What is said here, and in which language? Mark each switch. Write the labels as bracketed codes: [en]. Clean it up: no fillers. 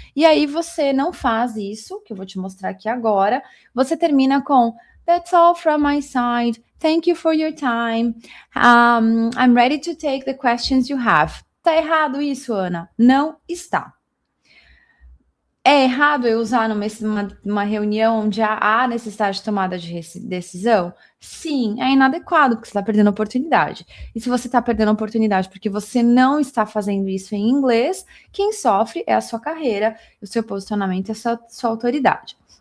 [pt] E aí você não faz isso, que eu vou te mostrar aqui agora. Você termina com [en] "That's all from my side. Thank you for your time. I'm ready to take the questions you have." [pt] Tá errado isso, Ana? Não está. É errado eu usar numa reunião onde há necessidade de tomada de decisão? Sim, é inadequado, porque você está perdendo oportunidade. E se você está perdendo oportunidade porque você não está fazendo isso em inglês, quem sofre é a sua carreira, o seu posicionamento e a sua autoridade.